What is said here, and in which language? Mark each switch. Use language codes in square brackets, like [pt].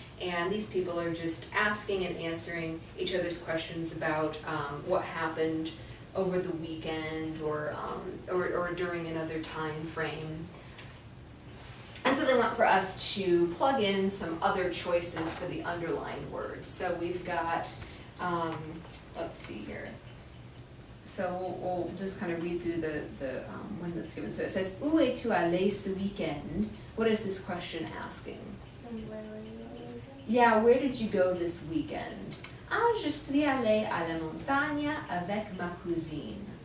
[en] And these people are just asking and answering each other's questions about what happened over the weekend or during another time frame. And so they want for us to plug in some other choices for the underlined words. So we've got, let's see here. So we'll just kind of read through the one that's given. So it says, [fr] où es-tu allé ce weekend? [en] What is this question asking? And where were you the weekend? Yeah, where did you go this weekend? [fr] Ah, je suis allé à la montagne avec ma cousine.